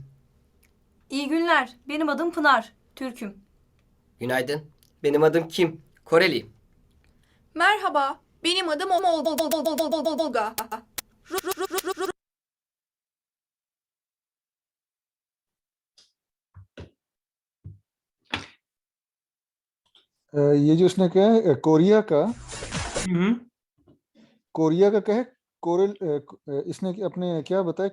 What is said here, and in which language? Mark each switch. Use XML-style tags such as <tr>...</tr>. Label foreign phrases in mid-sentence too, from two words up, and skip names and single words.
<tr>İyi günler. Benim adım Pınar. Türk'üm. Günaydın. Benim adım Kim. Koreliyim. Merhaba, benim adım Olga.</tr> <ur>یہ جو اس نے کہا ہے کوریا کا کیا ہے? کورل اس نے اپنے کیا بتایا?</ur>